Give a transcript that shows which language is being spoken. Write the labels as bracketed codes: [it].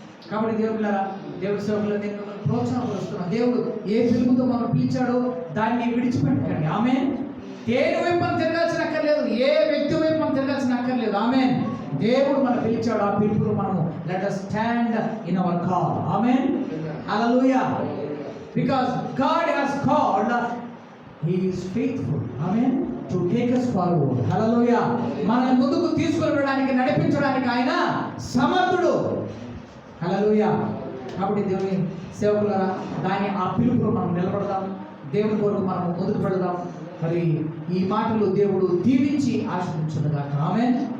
[te] కాబట్టి దేవుడి సేవకులు నేను ప్రోత్సాహపరుస్తున్నాను. దేవుడు ఏ పిలుపుతో మనం పిలిచాడో దాన్ని విడిచిపెట్టకండి. ఆమేన్. దేని వైపు మనం తిరగాల్సిన అక్కర్లేదు, ఏ వ్యక్తి వైపు మనం తిరగాల్సిన అక్కర్లేదు. ఆమేన్. దేవుడు మనం పిలిచాడు, ఆ పిలుపును మనము [en] let us stand in our call. Amen. Hallelujah. Because God has called, He is faithful. Amen. To take us forward. Hallelujah. [te] మనల్ని ముందుకు తీసుకొని వెళ్ళడానికి, నడిపించడానికి ఆయన సమర్థుడు. Hallelujah. కాబట్టి దేవుని సేవకులారా, ఆ పిలుపులో మనం నిలబడదాం, దేవుని కొరకు మనం ముందుకు వెళదాం. మరి ఈ మాటలు దేవుడు దీవించి ఆశీర్వదించుగాక. ఆమేన్.